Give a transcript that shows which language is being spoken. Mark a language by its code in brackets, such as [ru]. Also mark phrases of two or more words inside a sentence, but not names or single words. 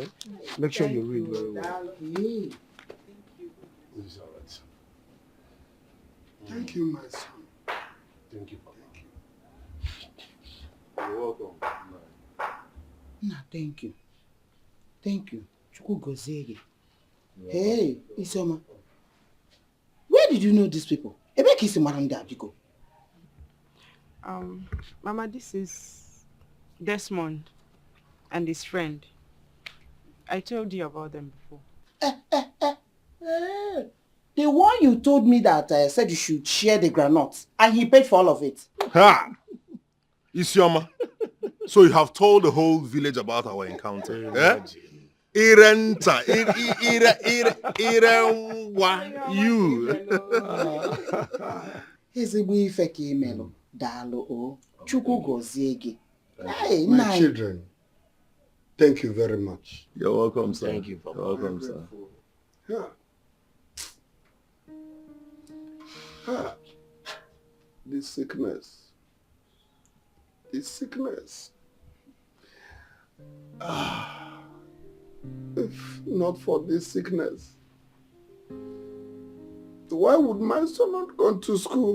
[en] Make sure you read very well. Hey. This is all right. Thank you, my son. Thank you, Papa. You're welcome. Nah, thank you. Thank you. [ig] Chukwu gozie gị. Hey, Isioma. [en] Where did you know these people? [ig] Ebe ka isi mara ndị a, biko? [en] Mama, this is Desmond and his friend. I told you about them before. The one you told me that said you should share the granuts and he paid for all of it. Ha! Isioma, so you have told the whole village about our encounter. Eh? Irenta, you. [ig] Ezigbo ife ka imelu. Daalụ o. Chukwu gozie gị. [en] Hey, My children, thank you very much. You're welcome, sir. Thank you, Papa. You're welcome, sir. Yeah. Ah, this sickness. If not for this sickness, why would my son not go to school?